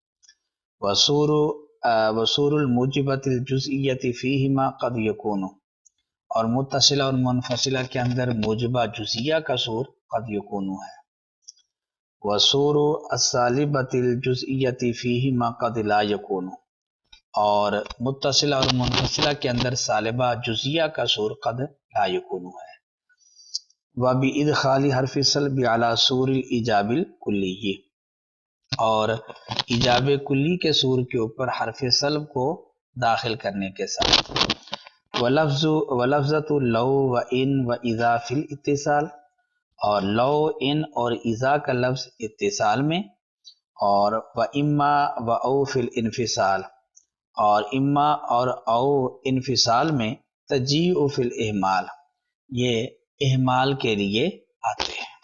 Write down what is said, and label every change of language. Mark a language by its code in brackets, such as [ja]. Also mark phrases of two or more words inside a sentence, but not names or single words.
[ar] وسور الموجبۃ الجزئیۃ فیہما قد یکون، [ur] اور متصلہ اور منفصلہ کے اندر موجبہ جزئیہ کا سور [ar] قد یکون [ur] ہے۔ [ar] وسور السالبۃ الجزئیۃ فیہما قد لا یکون، [ur] اور متصلہ اور منفصلہ کے اندر سالبہ جزئیہ کا سور [ar] قد لا یکون [ur] ہے۔ [ar] وَبِإِدْخَالِ حرف السلب علی سور الایجاب الکلی، [ur] اور ایجاب کلی کے سور کے اوپر حرف سلب کو داخل کرنے کے ساتھ۔ [ar] وَلَفْظَةُ لَوْ وَإِنْ وَإِذَا فِي الاتصال، [ur] اور لو، ان اور اذا کا لفظ اتصال میں، اور [ar] وَإِمَّا وَأَوْ فِي الانفصال، [ur] اور اما اور او انفصال میں، [ar] تجیء فی الاہمال، [ur] یہ اہمال کے لیے آتے ہیں۔